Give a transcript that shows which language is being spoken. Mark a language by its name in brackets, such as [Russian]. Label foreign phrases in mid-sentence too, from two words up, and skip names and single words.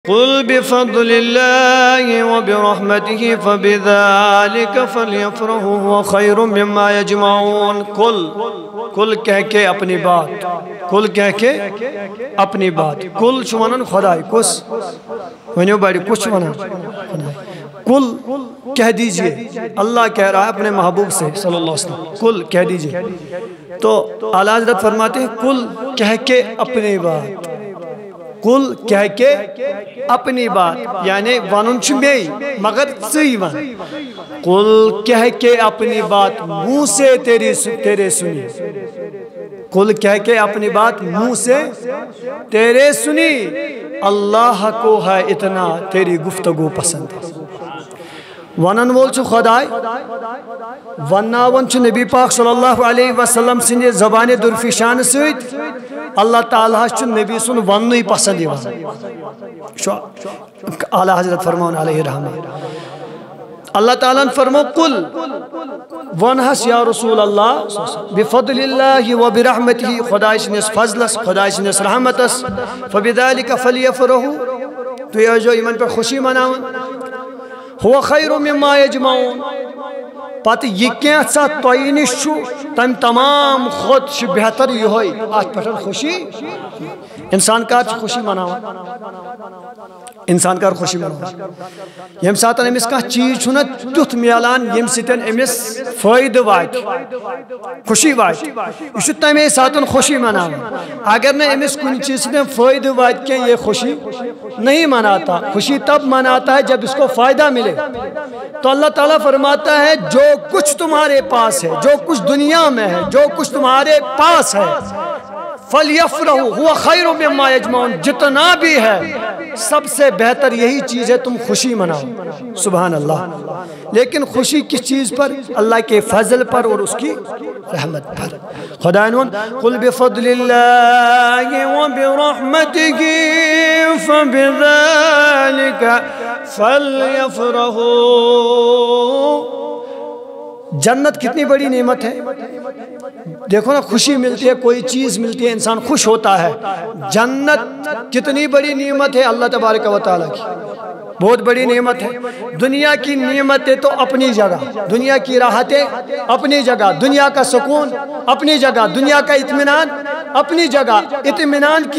[Arabic] قل بفضل الله وبرحمته فبذلك فليفرحوا هو خير مما يجمعون [Urdu] کل کہہ کے اپنی بات کل کہہ کے اپنی بات کل [Kashmiri] چھُ وَنان خداے کُس ؤنِو بڑِ کُس چھُ [Urdu] وَنان کل کہہ دیجئے اللہ کہہ رہا ہے اپنے محبوب سے [Arabic] صلی اللہ علیہ وسلم [Urdu] کل کہہ دیجئے تو اعلیٰ حضرت فرماتے ہیں کل کہہ کے اپنی بات کل کہہ کے اپنی بات یعنی [Kashmiri] ونن چھُ مے مگر ژٕے ون [Urdu] کل کہہ کے اپنی بات منہ سے تیرے سنی کل کہہ کے اپنی بات منہ سے تیرے سنی اللہ کو ہے اتنا تیری گفتگو پسند [Kashmiri] ونن وول چھُ خداے وناون چھُ نبی پاک [Arabic] صلی اللہ علیہ وسلم [Kashmiri] سٕنٛدِ زبانِ درفشان سۭتۍ اللہ تعالیٰ چھُ نبی سُنٛد وننُے پسند یِوان اعلیٰ حضرت فرماون [Arabic] علیہ رحمت اللہ تعالیٰ [Kashmiri] فرمو قل ونہس [Arabic] یا رسول اللہ بفضل اللہ و برحمتہ [Kashmiri] خداے سٕنٛدِس فضلس خداے سٕنٛدِس رحمتس [Arabic] فبذلک فلیفرحوا [Kashmiri] تُہۍ ٲسۍزیو یِمن پٮ۪ٹھ خوشی مناوان [Arabic] هو خیر مما یجمعون [Kashmiri] پتہ یہ کینٛژھا تۄہہِ نِش چھُ تمہِ تمام کھۄتہٕ چھُ بہتر یِہوٚے اتھ پٮ۪ٹھ خوشی انسان کر چھُ خوشی مناوان انسان کر خوشی مناوان ییٚمہِ ساتہٕ أمِس کانٛہہ چیٖز چھُنہ تیُتھ میلان ییٚمہِ سۭتۍ أمِس فٲیدٕ واتہِ خوشی واتہِ یہِ چھُ تمے ساتہٕ خوشی مناوان اگر نہٕ أمِس کُنہِ چیٖز سۭتۍ فٲیدٕ واتہِ کینٛہہ [Urdu] یہ خوشی نہیں مناتا خوشی تب مناتا ہے جب اس کو فائدہ ملے تو اللہ تعالیٰ فرماتا ہے جو کچھ تمہارے پاس ہے جو کچھ دنیا میں ہے جو کچھ تمہارے پاس ہے [Arabic] فَلْيَفْرَحُوا هُوَ خَيْرٌ مِّمَّا يَجْمَعُونَ [Urdu] جتنا بھی ہے سب سے بہتر یہی چیز ہے تم خوشی مناؤ [Arabic] سبحان اللہ [Urdu] لیکن خوشی کس چیز پر اللہ کے فضل پر اور اس کی رحمت پر خدا انہوں [Arabic] قُلْ بِفَضْلِ اللَّهِ وَبِرَحْمَتِهِ فَبِذَلِكَ فَلْيَفْرَحُوا [Urdu] جنت کتنی بڑی نعمت ہے دیکھو نا خوشی ملتی ہے کوئی چیز ملتی ہے انسان خوش ہوتا ہے جنت کتنی بڑی نعمت ہے [Arabic] اللہ تبارک و تعالیٰ [Urdu] کی بہت بڑی نعمت ہے دنیا کی نعمتیں تو اپنی جگہ دنیا کی راحتیں اپنی جگہ دنیا کا سکون اپنی جگہ دنیا کا اطمینان اپنی جگہ اطمینان کی